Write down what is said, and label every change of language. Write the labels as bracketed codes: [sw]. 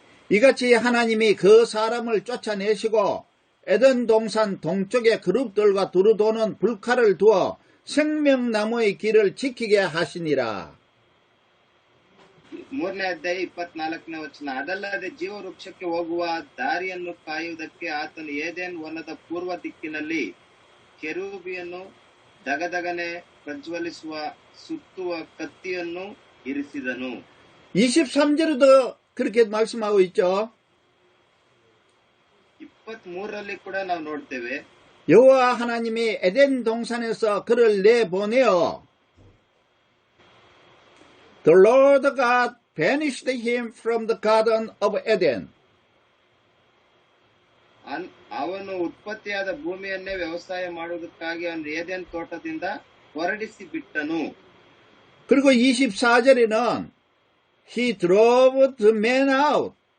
[ko] 이같이 하나님이 그 사람을 쫓아내시고 에덴 동산 동쪽에 그룹들과 두루 도는 불칼을 두어 생명나무의 길을 지키게 하시니라. [kn] 3ನೇ ಅಧ್ಯಾಯ 24ನೇ ವಚನ. ಅದಲ್ಲದೆ ಜೀವ ವೃಕ್ಷಕ್ಕೆ ಹೋಗುವ ದಾರಿಯನ್ನು ಕಾಯುವುದಕ್ಕೆ ಆತನು ಏದೇನ್ ವನದ ಪೂರ್ವ ದಿಕ್ಕಿನಲ್ಲಿ ಕೆರೂಬಿಯನ್ನು ದಗದಗನೆ ಪ್ರಜ್ವಲಿಸುವ ಸುತ್ತುವ ಕತ್ತಿಯನ್ನು ಇರಿಸಿದನು. [ko] 23절에도 그렇게 말씀하고 있죠. [kn] 23ರಲ್ಲಿ ಕೂಡ ನಾವು ನೋಡ್ತೇವೆ. [ko] 여호와 하나님이 에덴 동산에서 그를 내보내어 [en] The Lord God banished him from the garden of Eden. [kn] ಅವನು ಉತ್ಪತ್ತಿಯಾದ ಭೂಮಿಯನ್ನೇ ವ್ಯವಸಾಯ ಮಾಡುವುದಕ್ಕಾಗಿ ಅವನು ಏದೇನ್ ತೋಟದಿಂದ ಹೊರಡಿಸಿ ಬಿಟ್ಟನು. [ko] 그리고 24절에는 [en] He drove the man out.